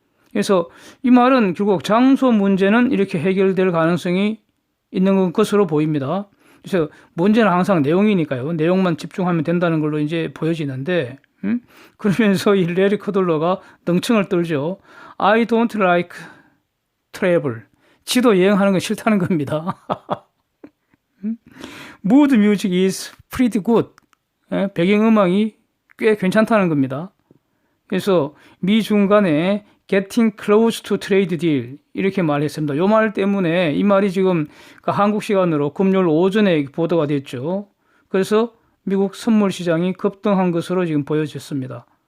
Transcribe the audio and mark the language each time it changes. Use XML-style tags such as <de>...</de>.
<ko>그래서 이 말은 결국 장소 문제는 이렇게 해결될 가능성이 있는 것으로 보입니다. 그래서 문제는 항상 내용이니까요. 내용만 집중하면 된다는 걸로 이제 보여지는데, 그러면서 이 레리 커들러가 능청을 떨죠.</ko> <en>I don't like travel.</en> <ko>지도 여행하는 건 싫다는 겁니다.</ko> <en>Mood music is pretty good.</en> <ko>배경음악이 꽤 괜찮다는 겁니다. 그래서 미중 간에</ko> <en>getting close to trade deal</en> <ko>이렇게 말했습니다. 이 말 때문에 이 말이 지금 한국 시간으로 금요일 오전에 보도가 됐죠. 그래서 미국 선물 시장이 급등한 것으로 지금 보여졌습니다.</ko>